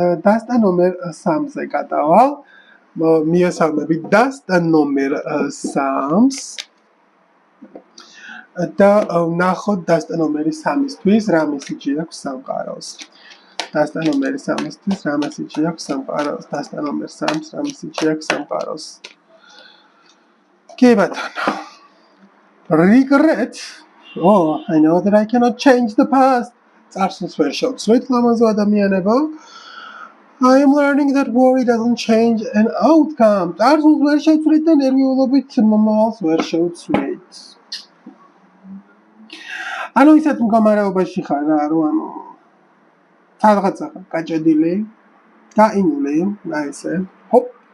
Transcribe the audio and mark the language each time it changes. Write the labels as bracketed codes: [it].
[ka] დასტა ნომერ 3-ზე გადავალ. მიესალმებით დასტა ნომერ 3-ს. და ნახოთ დასტა ნომერი 3-ისთვის რა მესიჯი აქვს სამყაროს. დასტა ნომერი 3-ისთვის რა მესიჯი აქვს სამყაროს. დასტა ნომერ 3-ს რა მესიჯი აქვს სამყაროს. კი ბატონო. Regret. [en] Oh, I know that I cannot change the past. [ka] წარსულს ვერ შევცვლით, ლამაზო ადამიანებო. [en] I am learning that worry doesn't change an outcome. [ka] წარსულს ვერ შევცვლით და ნერვიულობით მომავალს ვერ შევცვლით. ანუ ისეთ მდგომარეობაში ხარ რა, რომ რაღაცა გაჭედილი, გაინული, აი ესე. ჰოპ.